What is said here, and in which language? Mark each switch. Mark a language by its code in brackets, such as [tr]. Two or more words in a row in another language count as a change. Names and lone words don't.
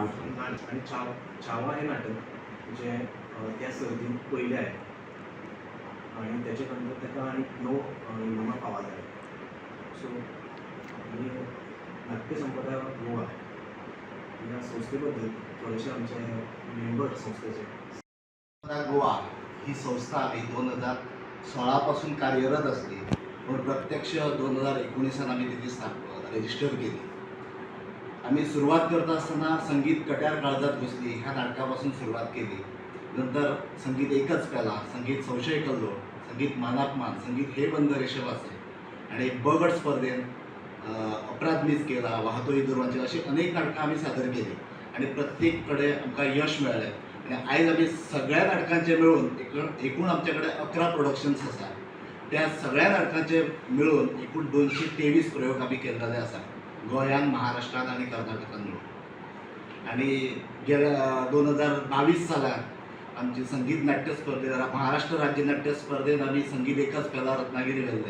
[kok] आनी छावा हें नाटक जें त्या सर्तींत पयलें आयलें आनी तेचे नंतर ताका आनीक 9 इनामां फावो जालीं. सो आनी नाट्य संपदा गोवा ह्या संस्थे बद्दल थोडेशे आमचे मेंबर संस्थेचे. [mr] गोवा ही संस्था आम्ही 2016 पासून कार्यरत असली, पण प्रत्यक्ष 2019 आम्ही तिची रजिस्टर केली. आम्ही सुरुवात करत असताना संगीत कट्यार काळजात घुसली ह्या नाटकापासून सुरुवात केली. नंतर संगीत एकच पेला, संगीत संशय कल्लो, संगीत मानापमान, संगीत हे बंद रेषेवाचे आणि बगड स्पर्धेत अपराध मीच केला, वाहतोही दुर्वांचे अशी अनेक नाटकां आम्ही सादर केली आणि प्रत्येक कडे आमकां यश मेळ्ळें. [kok] आणि आयज आमी सगळ्या नाटकांचे मिळून एकूण आमच्याकडे 11 प्रोडक्शन्स आसा. त्या सगळ्या नाटकांचे मिळून एकूण 223 प्रयोग आमी केल्लेले आसा गोंयांत, महाराष्ट्रांत आनी कर्नाटकांत मिळून. आनी गेल्या 2022 सालांत आमची संगीत नाट्य स्पर्धेत महाराष्ट्र राज्य नाट्य स्पर्धेत आमी संगीत एकच पेला रत्नागिरी व्हेल्ले.